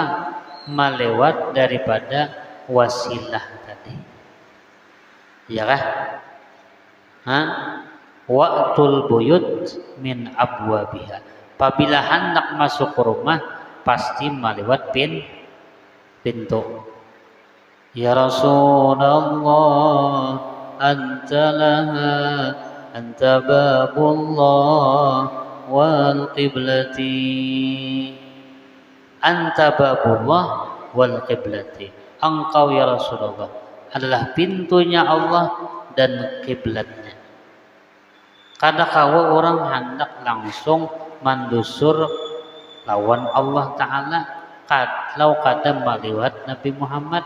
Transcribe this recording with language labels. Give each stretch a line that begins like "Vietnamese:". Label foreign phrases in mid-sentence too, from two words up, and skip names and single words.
Banjar: Melewat daripada wasilah tadi, ya kah?
Arabic: وأتوا البيوت من أبوابها.
Banjar: Apabila hendak masuk ke rumah pasti melewat pintu.
Arabic: يا رسول الله، أنت لها، أنت باب الله والقبلة. أنت باب الله والقبلة.
Indonesian: Engkau ya Rasulullah adalah pintunya Allah dan kiblatnya.
Banjar: Kada kawa orang hendak langsung mandusur lawan Allah Ta'ala kalau kada meliwat Nabi Muhammad.